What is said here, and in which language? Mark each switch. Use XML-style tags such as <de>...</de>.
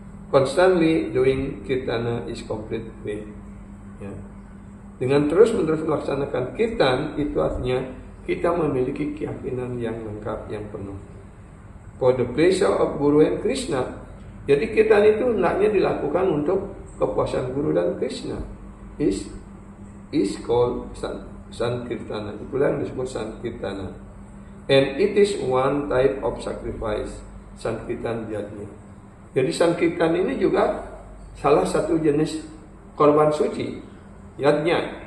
<en>Constantly doing kirtana is complete way, ya.</en> <id>Dengan terus-menerus melaksanakan kirtan, itu artinya kita memiliki keyakinan yang lengkap, yang penuh.</id> <en>For the pleasure of Guru and Krishna.</en> <id>Jadi kirtan itu hendaknya dilakukan untuk kepuasan Guru dan Krishna. Is</id> <en>is called Sankirtana.</en> <id>Itulah yang disebut Sankirtana.</id> <en>And it is one type of sacrifice, Sankirtan Yajna.</en> <id>Jadi Sankirtan ini juga salah satu jenis korban suci, Yajna.</id>